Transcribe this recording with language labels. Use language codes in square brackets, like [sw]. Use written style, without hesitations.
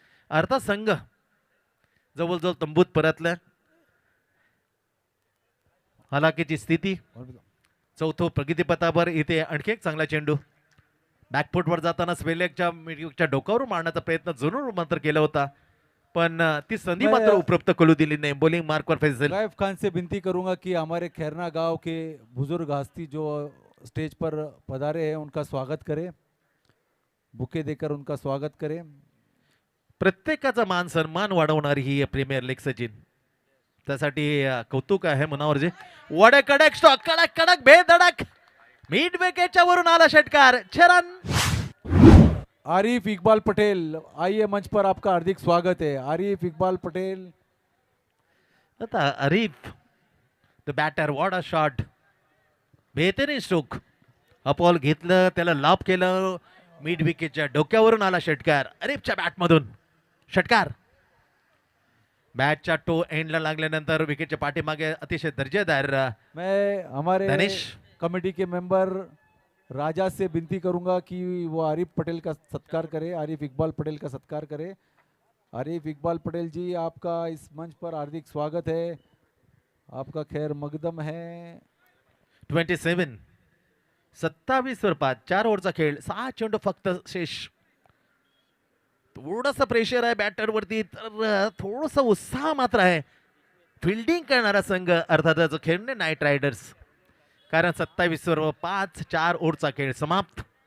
[mr] अर्धा संघ जवळजवळ तंबूत परतलाय. हलाखीची स्थिती चौथो प्रगतीपथावर इथे आणखी एक चांगला चेंडू बॅकफुटवर जाताना स्वेलेकच्या डोक्यावरून मारण्याचा प्रयत्न जरूर मात्र केला होता, पण ती संधी मात्र उपलब्ध करू दिली नहीं। [hi] बॉलिंग मार्क पर फैजल। राइफ खान से विनती करूंगा कि हमारे खैरना गांव के बुजुर्ग हस्ती जो स्टेज पर पधारे हैं उनका स्वागत करें, बुके देकर उनका स्वागत करें। [mr] प्रत्येकाचा मान सन्मान वाढवणारी ही प्रीमियर लीग सचिन, त्यासाठी कौतुक आहे मनावरचे। वडे कडक स्टॉक, कडक कडक बेधडक मिड विकेटच्या वरून आला षटकार, 6 रन। [hi] आरिफ इकबाल पटेल, आइए मंच पर, आपका हार्दिक स्वागत है। आरिफ इकबाल पटेल। [mr] आता Arif the batter, [en] what a shot, [hi] बेहतरीन स्ट्रोक, [mr] अपॉल घेतलं, त्याला लाभ केलं, मिड विकेटच्या डोक्यावरून आला षटकार आरिफच्या बॅटमधून। षटकार बॅटच्या टो एंडला लागल्यानंतर विकेटच्या पाठीमागे अतिशय दर्जेदार। [hi] मैं हमारे दानिश कमेटी के मेंबर राजा से विनती करूंगा कि वो आरिफ पटेल का सत्कार करे, आरिफ इकबाल पटेल का सत्कार करे। आरिफ इकबाल पटेल जी, आपका इस मंच पर हार्दिक स्वागत है, आपका खैर मकदम है। [mr] 27 27 वर 5, 4 ओव्हरचा खेळ, 6 चेंडू फक्त शेष। थोडंसं प्रेशर आहे बॅटर वरती, तर थोडंसं उत्साह मात्र आहे फिल्डिंग करणारा संघ अर्थातच खेळणे नाईट रायडर्स, कारण 27 वर 5, 4 ओव्हरचा खेळ समाप्त।